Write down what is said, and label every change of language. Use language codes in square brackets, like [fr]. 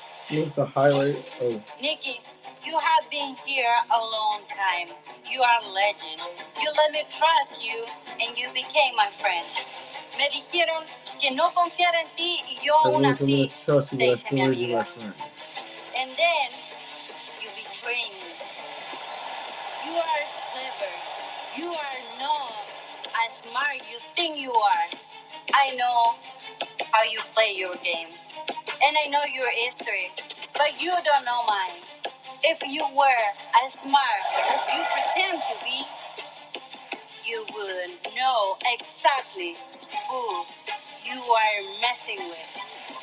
[en] What's the highlight of? Nikki, you have been here a long time. You are a legend. You let me trust you and you became my friend. [es] Me dijeron que no confiar en ti y yo aún así te hice mi amiga. [en] And then you betrayed me. You are clever. You are not as smart you think you are. I know how you play your games. And I know your history. But you don't know mine. If you were as smart as you pretend to be, you would know exactly who you are messing with.